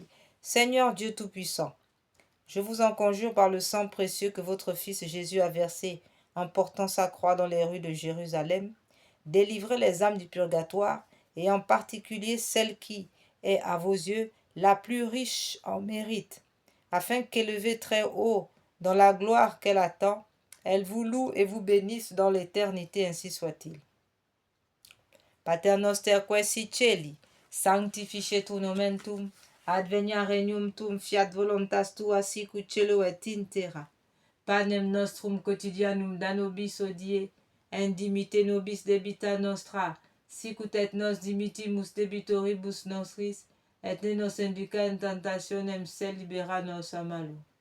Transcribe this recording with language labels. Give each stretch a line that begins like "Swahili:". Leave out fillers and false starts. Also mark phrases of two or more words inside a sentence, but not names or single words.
French: Seigneur Dieu Tout-Puissant, je vous en conjure par le sang précieux que votre Fils Jésus a versé en portant sa croix dans les rues de Jérusalem, délivrez les âmes du purgatoire, et en particulier celle qui est à vos yeux la plus riche en mérite, afin qu'élevée très haut dans la gloire qu'elle attend, elle vous loue et vous bénisse dans l'éternité, ainsi soit-il.
Latin: Pater noster qui si celi, sanctificetur nomen tuum, advenia regnum tuum, fiat voluntas tua sicut cielo et in terra. Panem nostrum quotidianum da nobis hodie, indimite nobis debita nostra, sicut et nos dimitimus debitoribus nostris, et ne nos induca in tentationem, sed libera nos a malo.